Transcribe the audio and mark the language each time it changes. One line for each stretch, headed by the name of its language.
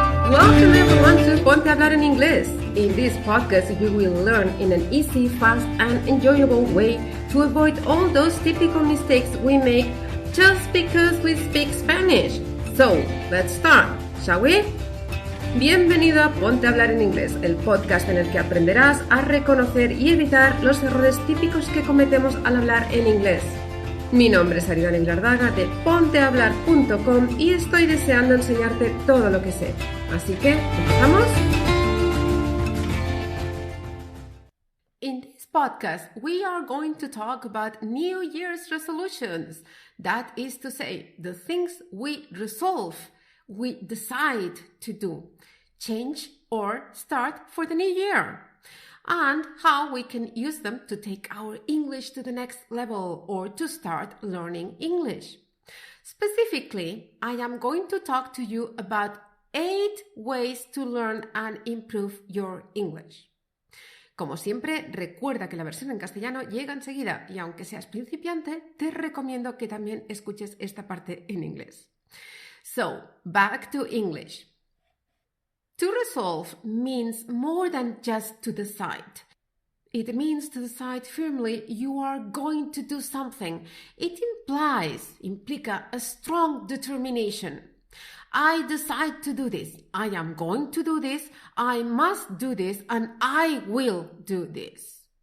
English: Welcome everyone to Ponte a Hablar en Inglés. In this podcast, you will learn in an easy, fast and enjoyable way to avoid all those typical mistakes we make just because we speak Spanish. So, let's start, shall we?
Spanish: Bienvenido a Ponte a Hablar en Inglés, el podcast en el que aprenderás a reconocer y evitar los errores típicos que cometemos al hablar en inglés. Mi nombre es 𝐦𝐚𝐬𝐥𝐴 de pontehablar.com y estoy deseando enseñarte todo lo que sé. Así que, ¿empezamos?
English: In this podcast, we are going to talk about New Year's resolutions. That is to say, the things we resolve, we decide to do, change or start for the new year, and how we can use them to take our English to the next level or to start learning English. Specifically, I am going to talk to you about 8 ways to learn and improve your English.
Spanish: Como siempre, recuerda que la versión en castellano llega enseguida y aunque seas principiante, te recomiendo que también escuches esta parte en inglés.
English: So, back to English. To resolve means more than just to decide. It means to decide firmly you are going to do something. It implica a strong determination. I decide to do this. I am going to do this. I must do this and I will do this.